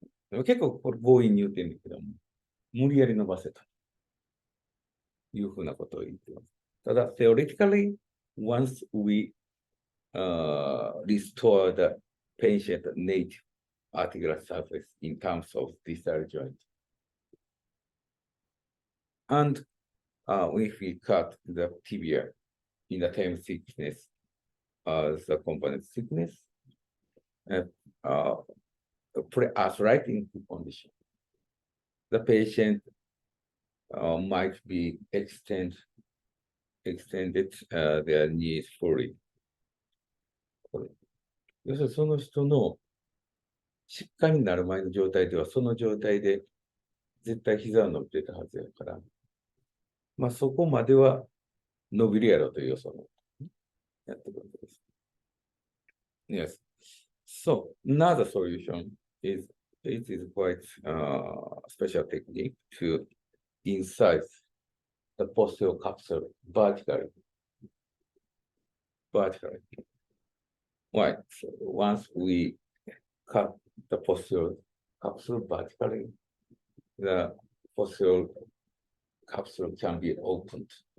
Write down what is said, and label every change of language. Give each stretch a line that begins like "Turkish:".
Japanese: 結構これ強引に言ってるんだけども、無理やり伸ばせというふうなことを言ってます。
English: ただ、theoretically, once we restore the patient native articular surface in terms of distal joint, and if we cut the tibia in the same thickness as the component thickness, pre-arthritic condition. The patient might be extended their knees fully.
Japanese: 要するにその人の疾患になる前の状態では、その状態で絶対膝は伸びてたはずやから、まあそこまでは伸びるやろという予想をやってくるわけです。
English: Yes. So another solution is it is quite special technique to insert the posterior capsule vertically. Why? So once we cut the posterior capsule vertically, the posterior capsule can be opened.